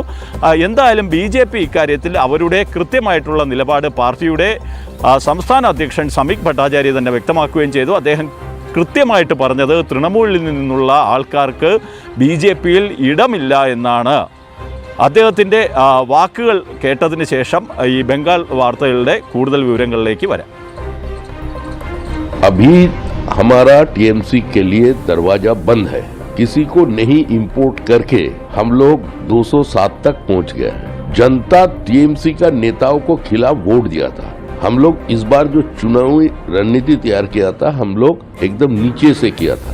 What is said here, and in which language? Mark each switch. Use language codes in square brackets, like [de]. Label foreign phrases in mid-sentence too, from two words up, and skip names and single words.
[ml] എന്തായാലും BJP ഇക്കാര്യത്തിൽ അവരുടെ കൃത്യമായിട്ടുള്ള നിലപാട് പാർട്ടിയുടെ സംസ്ഥാന അധ്യക്ഷൻ സമീക് ഭട്ടാചാര്യ തന്നെ വ്യക്തമാക്കുകയും ചെയ്തു. അദ്ദേഹം കൃത്യമായിട്ട് പറഞ്ഞത് തൃണമൂലിൽ നിന്നുള്ള ആൾക്കാർക്ക് BJP-യിൽ ഇടമില്ല എന്നാണ്. അദ്ദേഹത്തിൻ്റെ വാക്കുകൾ കേട്ടതിന് ശേഷം ഈ ബംഗാൾ വാർത്തകളുടെ കൂടുതൽ വിവരങ്ങളിലേക്ക് വരാം. [hi] अभी हमारा TMC के लिए दरवाजा बंद है। किसी को नहीं इंपोर्ट करके हम लोग 207 तक पहुंच गए हैं। जनता TMC का नेताओं को खिलाफ वोट दिया था। हम लोग इस बार जो चुनावी रणनीति तैयार किया था, हम लोग एकदम नीचे से किया था।